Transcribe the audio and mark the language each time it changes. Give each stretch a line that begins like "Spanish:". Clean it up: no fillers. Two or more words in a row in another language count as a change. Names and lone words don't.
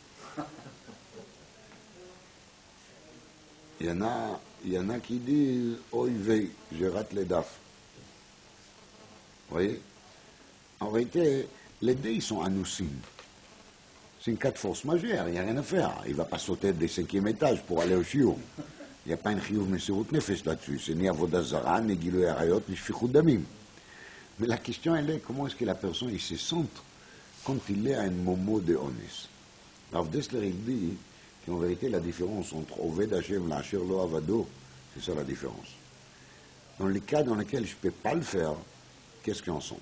French: Il y en a qui disent
Yiddish: אוי וויי,
French: je rate les daf. Vous voyez? En réalité, les deux, ils sont anousim. C'est une cas de force majeure, il n'y a rien à faire. Il ne va pas sauter des 5e étages pour aller au chiour. Il n'y a pas une
Hebrew: חיוב מסירות נפש
French: là-dessus. C'est ni
Hebrew: עבודה זרה, ni גילוי עריות, ni שפיכות דמים.
French: Mais la question, elle est comment est-ce que la personne il se sent quand il est à un moment de honest. Rav Dessler, il dit qu'en vérité, la différence entre
Hebrew: עובד השם, לאשר לא עבדו,
French: c'est ça la différence. Dans les cas dans lesquels je ne peux pas le faire, qu'est-ce qu'on sent?